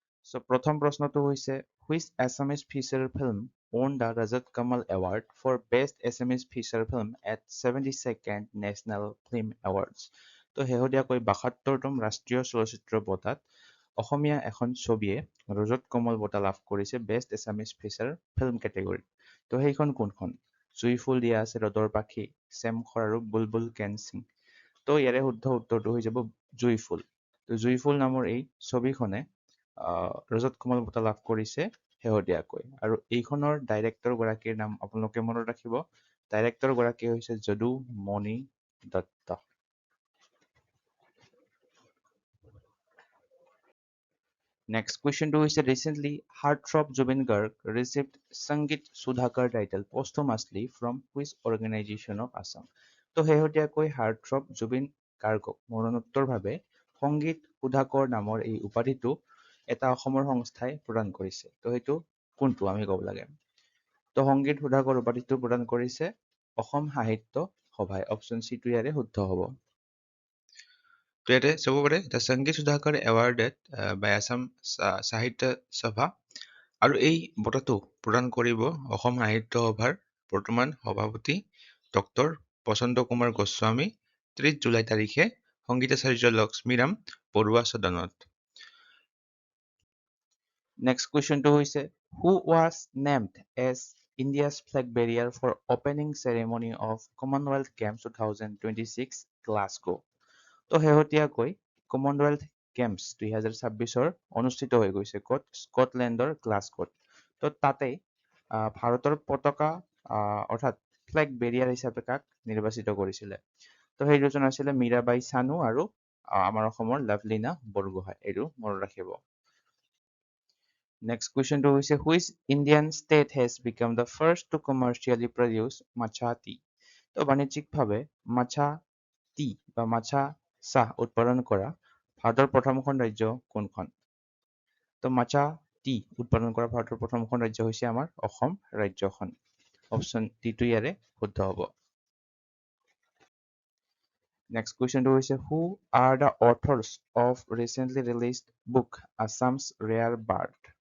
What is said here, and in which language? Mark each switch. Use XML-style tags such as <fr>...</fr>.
<en>So</en> <as>প্ৰথম প্ৰশ্নটো হৈছে</as> <en>which Assamese feature film won the Rajat Kamal Award for Best Assamese Feature Film at 72nd National Film Awards।</en> <as>তো শেহতীয়াকৈ 72তম ৰাষ্ট্ৰীয় চলচ্চিত্ৰ বঁটাত অসমীয়া এখন ছবিয়ে ৰজত কমল বঁটা লাভ কৰিছে বেষ্ট এছামিজ ফিচাৰ ফিল্ম কেটেগৰীত। তো সেইখন কোনখন? জুইফুল দিয়া আছে, ৰদৰ পাখি, চেমখৰ আৰু বুলবুল কেন সিং। তো ইয়াৰে শুদ্ধ উত্তৰটো হৈ যাব জুইফুল। তো জুইফুল নামৰ এই ছবিখনে ৰজত কমল বঁটা লাভ কৰিছে শেহতীয়াকৈ। আৰু এইখনৰ ডাইৰেক্টৰ গৰাকীৰ নাম আপোনালোকে মনত ৰাখিব। ডাইৰেক্টৰ গৰাকী হৈছে যদু মণি দত্ত।</as> <en>Next question</en> <as>to হৈছে</as> <en>recently Heartthrob Jubin Garg received Sangeet Sudhakar title posthumously from which organization of Assam?</en> <as>তো শেহতীয়াকৈ Heartthrob Jubin Gargক মৰণোত্তৰভাৱে সংগীত সুধাকৰ নামৰ এই উপাধিটো এটা অসমৰ সংস্থাই প্ৰদান কৰিছে। তো সেইটো কোনটো আমি ক'ব লাগে। তো সংগীত সুধাকৰ উপাধিটো প্ৰদান কৰিছে অসম সাহিত্য সভাই। অপশ্যন চি টো ইয়াৰে শুদ্ধ হ'ব। তো ইয়াতে চাব পাৰে</as> <en>The Sangeet Sudhakar awarded by Assam Sahitya Sabha.</en> <as>আৰু এই বঁটাটো প্ৰদান কৰিব অসম সাহিত্য সভাৰ বৰ্তমান সভাপতি ডক্টৰ বসন্ত কুমাৰ গোস্বামী 30 জুলাই তাৰিখে সংগীতাচাৰ্য লক্ষ্মীৰাম বৰুৱা সদনত।</as> <en>Next question</en> <as>to হৈছে</as> <en>who was named as India's flag bearer for opening ceremony of Commonwealth Games 2026 Glasgow?</en> <as>তো শেহতীয়াকৈ কমনৱেলথ গেমছ 2026 অনুষ্ঠিত হৈ গৈছে ক'ত? স্কটলেণ্ডৰ গ্লাছগোত। তো তাতে ভাৰতৰ পতাকা অৰ্থাৎ ফ্লেগ বেৰিয়াৰ হিচাপে কাক নিৰ্বাচিত কৰিছিলে? তো সেই দুজন আছিলে মীৰাবাই চানু আৰু আমাৰ অসমৰ লাভলীনা বৰগোহাঁই। এইটো মনত ৰাখিব।</as> <en>Next question</en> <as>to হৈছে</as> <en>which Indian state has become the first to commercially produce matcha tea?</en> <as>তো বাণিজ্যিকভাৱে matcha tea বা matcha চাহ উৎপাদন কৰা ভাৰতৰ প্ৰথমখন ৰাজ্য কোনখন? তো matcha tea উৎপাদন কৰা ভাৰতৰ প্ৰথমখন ৰাজ্য হৈছে আমাৰ অসম ৰাজ্যখন। অপশ্যন ডি টো ইয়াৰে শুদ্ধ হ'ব।</as> <en>Next question</en> <as>to হৈছে</as> <en>who are the authors of recently released book Assam's Rare Bird?</en>